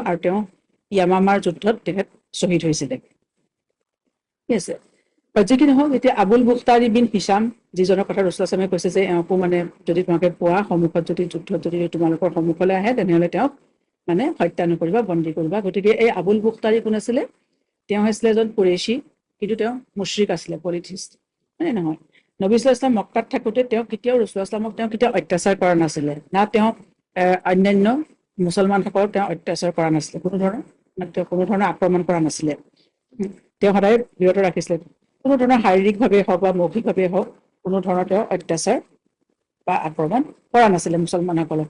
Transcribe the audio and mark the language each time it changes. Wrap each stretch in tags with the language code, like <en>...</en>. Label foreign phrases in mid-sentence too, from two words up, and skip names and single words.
<as>আৰু তেওঁ য়ামামাৰ যুদ্ধত তেখেত শ্বহীদ হৈছিলে। ঠিক আছে, যি কি নহওক, এতিয়া আবুল বুখতাৰী বিন হিচাম, যিজনৰ কথা ৰাসূলুল্লাহ কৈছে যে এওঁকো মানে যদি তোমালোকে পোৱা সন্মুখত, যদি যুদ্ধত যদি তোমালোকৰ সন্মুখলৈ আহে, তেনেহলে তেওঁক মানে হত্যা নকৰিবা, বন্দী কৰিবা। গতিকে এই আবুল বুখতাৰী কোন আছিলে? তেওঁ হৈছিলে এজন কুৰেইশী, কিন্তু তেওঁ মুশ্ৰিক আছিলে, পলিথিষ্ট, হয় নহয়? নবী</as> <ar>صلى الله عليه وسلم</ar> <as>মক্কাত থাকোতে তেওঁ কেতিয়াও ৰাসূলুল্লাহক তেওঁ কেতিয়াও অত্যাচাৰ কৰা নাছিলে, না তেওঁ অন্যান্য মুছলমানসকলক তেওঁ অত্যাচাৰ কৰা নাছিলে, কোনো ধৰণৰ আক্ৰমণ কৰা নাছিলে। তেওঁ সদায় বিৰত ৰাখিছিলে। কোনো ধৰণৰ শাৰীৰিকভাৱে হওক বা মৌখিকভাৱে হওক কোনো ধৰণৰ তেওঁ অত্যাচাৰ বা আক্ৰমণ কৰা নাছিলে মুছলমানসকলক।</as>